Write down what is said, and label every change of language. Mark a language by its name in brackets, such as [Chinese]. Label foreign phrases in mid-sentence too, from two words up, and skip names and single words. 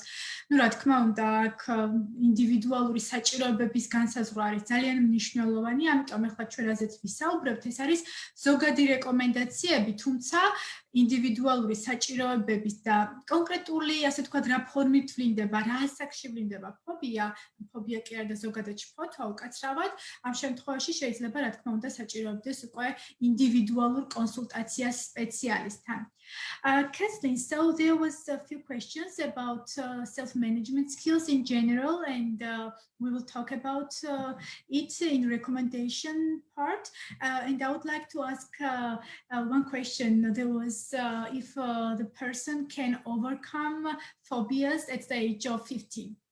[Georgian] Ну, რა თქმა უნდა, აქ ინდივიდუალური საჭიროებების განსაზღვრა არის ძალიან მნიშვნელოვანი, ამიტომ ახლა ჩვენ რაზეც ვისაუბრებთ, ეს არის ზოგადი რეკომენდაციები, თუმცა ინდივიდუალური საჭიროებების და კონკრეტული, ასე ვთქვათ, რა ფორმით ვლინდება, რა ასაკში ვლინდება ფობია კი არა და ზოგადად შფოთვა უკაცრავად, ამ შემთხვევაში შეიძლება, რა თქმა უნდა, საჭიროებდეს უკვე ინდივიდუალურ კონსულტაციას სპეციალისტთან. [English] Kathleen, so there was a few questions about self-management skills in general, and we will talk about it in recommendation part. And I would like to ask one question. There was if the person can overcome phobias at the age of 50.